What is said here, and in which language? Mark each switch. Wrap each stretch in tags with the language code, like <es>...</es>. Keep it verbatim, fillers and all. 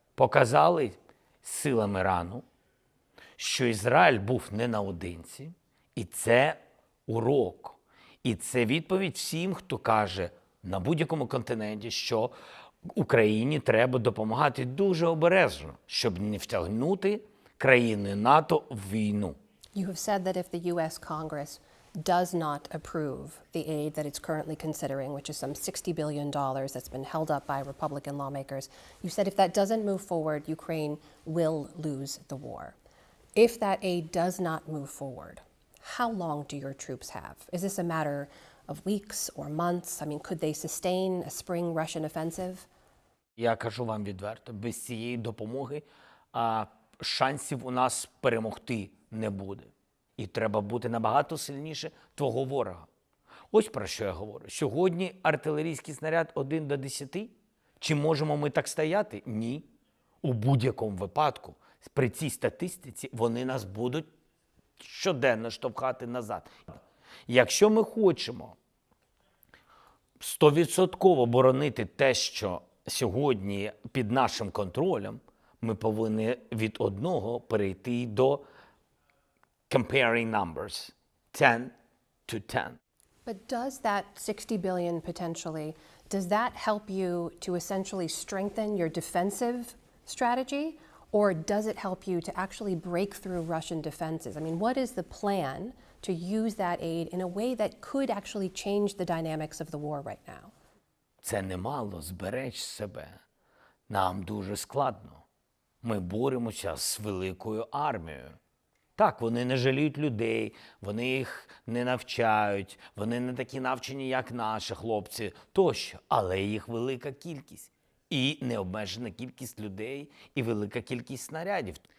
<uk>Показали силам Ірану, що Ізраїль був не наодинці. І це урок. І це відповідь всім, хто каже на будь-якому континенті, що Україні треба допомагати дуже обережно, щоб не втягнути країни НАТО в війну.</uk> <en>You have said that if the U S Congress does not approve the aid that it's currently considering, which is some sixty billion dollars that's been held up by Republican lawmakers, you said if that doesn't move forward, Ukraine will lose the war. If that aid does not move forward, how long do your troops have? Is this a matter of weeks or months? I mean, could they sustain a spring Russian offensive?</en> <uk>Я кажу вам відверто, без цієї допомоги а, шансів у нас перемогти не буде. І треба бути набагато сильніше твого ворога. Ось про що я говорю. Сьогодні артилерійський снаряд один до десяти. Чи можемо ми так стояти? Ні. У будь-якому випадку, при цій статистиці, вони нас будуть щоденно штовхати назад. Якщо ми хочемо сто відсотків боронити те, що сьогодні під нашим контролем, ми повинні від одного перейти до</uk> <en>comparing numbers, ten to ten. But does that sixty billion potentially, does that help you to essentially strengthen your defensive strategy, or does it help you to actually break through Russian defenses? I mean, what is the plan to use that aid in a way that could actually change the dynamics of the war right now?</en> <uk>Це немало, збереж себе. Нам дуже складно. Ми боремося з великою армією. Так, вони не жаліють людей, вони їх не навчають, вони не такі навчені, як наші хлопці, тощо. Але їх велика кількість. І необмежена кількість людей, і велика кількість снарядів.</uk>